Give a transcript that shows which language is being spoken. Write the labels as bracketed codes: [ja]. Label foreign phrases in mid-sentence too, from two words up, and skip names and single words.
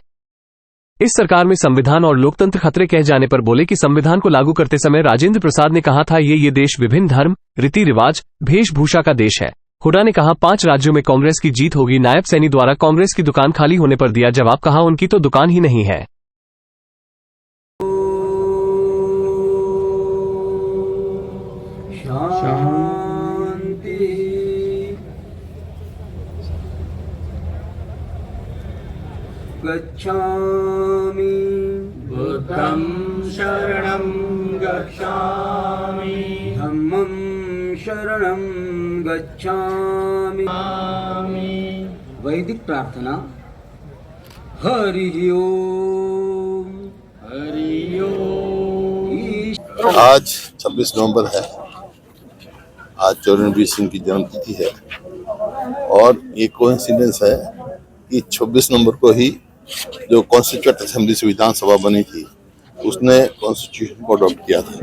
[hi] इस सरकार में संविधान और लोकतंत्र खतरे कह जाने पर बोले कि संविधान को लागू करते समय राजेंद्र प्रसाद ने कहा था ये देश विभिन्न धर्म, रीति रिवाज, वेशभूषा का देश है। हुड्डा ने कहा 5 राज्यों में कांग्रेस की जीत होगी। नायब सैनी द्वारा कांग्रेस की दुकान खाली होने पर दिया जवाब, कहा उनकी तो दुकान ही नहीं है। [pi] गच्छामि बुद्धं शरणं गच्छामि धम्मं शरणं गच्छामि। [hi] वैदिक प्रार्थना। हरि ओम हरि ओम। आज 26 नवंबर है। आज चौधरी रणबीर सिंह की जन्मतिथि है और ये कोइंसिडेंस है कि 26 नवंबर को ही जो [en] constituent assembly [hi] संविधान सभा बनी थी उसने कॉन्स्टिट्यूशन को अडॉप्ट किया था।